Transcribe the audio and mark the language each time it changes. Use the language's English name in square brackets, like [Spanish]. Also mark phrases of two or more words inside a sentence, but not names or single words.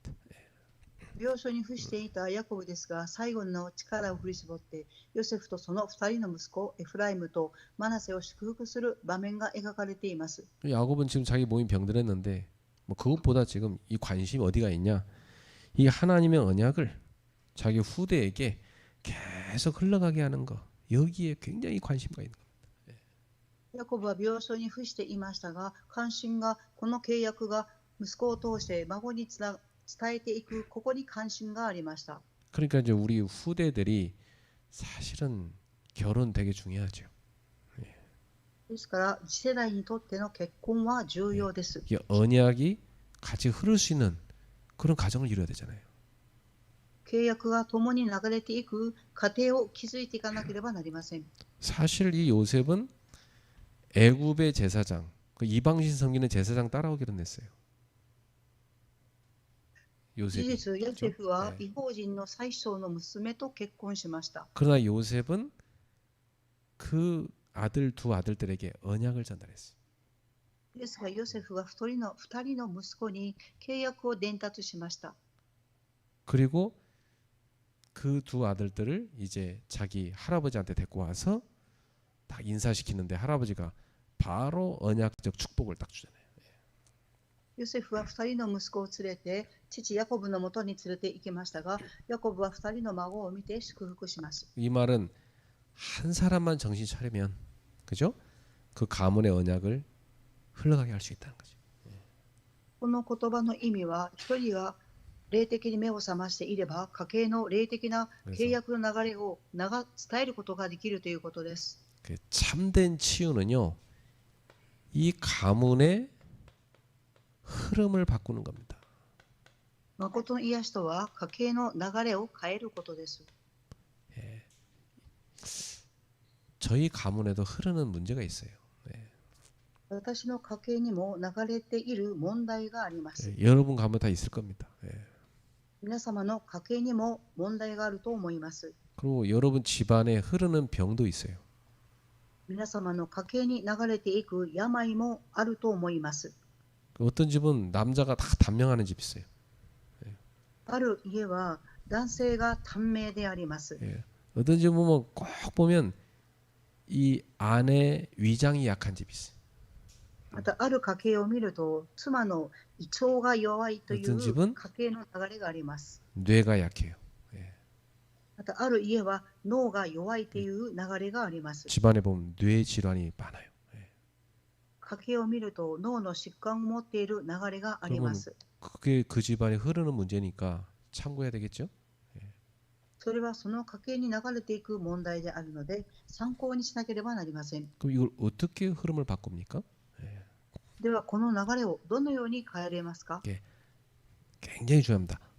[Japanese] 病床に伏していたヤコブですが、最後の力を振り絞って、ヨセフとその2人の息子、エフライムとマナセを祝福する場面が描かれています。 [Korean] 야곱은 지금 자기 몸이 병들었는데 뭐 그것보다 지금 이 관심이 어디가 있냐? 이 하나님의 언약을 자기 후대에게 계속 흘러가게 하는 거, 여기에 굉장히 관심가 있는 겁니다. [Japanese] ヤコブは病床に伏していましたが、関心がこの契約が息子を通して孫に伝えていく、ここに関心がありました。 [Korean] 그러니까 이제 우리 후대들이 사실은 결혼 되게 중요하죠. [Japanese] ですから、次世代にとっての結婚は重要です。 [Korean] 이 언약이 같이 흐를 수 있는 그런 가정을 이루어야 되잖아요. [Japanese] 契約が共に流れていく過程を築いていかなければなりません。 [Korean] 사실 이 요셉은 애굽의 제사장, 그 이방신 섬기는 제사장 따라오기로 했어요. [Japanese] 事 [Korean] 요셉이. [Japanese] 実、ヨセフは [Korean] 네. [Japanese] 異邦人の宰相の娘と結婚しました。 [Korean] 그러나 요셉은 그 아들 두 아들들에게 언약을 전달했어요. [Japanese] ですが、ヨセフは2人の息子に契約を伝達しました。 [Korean] 그리고 그 두 아들들을 이제 자기 할아버지한테 데리고 와서 딱 인사시키는데 할아버지가 바로 언약적 축복을 딱 주잖아요. [Japanese] ヨセフは2人の息子を連れて父ヤコブのもとに連れて行きましたが、ヤコブは2人の孫を見て祝福します。 [Korean] 이 말은 한 사람만 정신 차리면, 그죠? 그 가문의 언약을 흘러가게 할 수 있다는 거죠. [Japanese] この言葉の意味は、1人が霊的に目を覚ましていれば、家系の霊的な契約の流れを伝えることができるということです。 [Korean] 그 참된 치유는요, 이 가문의 흐름을 바꾸는 겁니다. [Japanese] 誠の癒しとは、家系の流れを変えることです。 [Korean] 저희 가문에도 흐르는 문제가 있어요. [Japanese] 私の家系にも流れている問題があります。 [Korean] 여러분 가문 다 있을 겁니다. [Japanese] 皆様の家系にも問題があると思います。 [Korean] 그리고 여러분 집안에 흐르는 병도 있어요. [Japanese] 皆様の家系に流れていく病もあると思います。 [Korean] 어떤 집은 남자가 다 단명하는 집 있어요. [Japanese] ある家は男性が短命であります。 [Korean] 어떤 집 보면 꼭 보면 이 아내 위장이 약한 집이 있어요. [Japanese] またある家系を見ると、妻の胃腸が弱いという [Korean] 어떤 집은 [Japanese] 家系の流れがあります。 [Korean] 뇌가 약해요. [Japanese] またある家は脳が弱いという流れがあります。 [Korean] 집안에 보면 뇌 질환이 많아요. [Japanese] 家系を見ると脳の疾患を持っている流れがあります。 [Korean] 그게 그 집안에 흐르는 문제니까 참고해야 되겠죠? [Japanese] それはその家系に流れていく問題であるので、参考にしなければなりません。 [Korean] 그럼 이걸 어떻게 흐름을 바꿉니까? [Japanese] では、この流れをどのように変えれますか？ [Korean] 굉장히 중요합니다.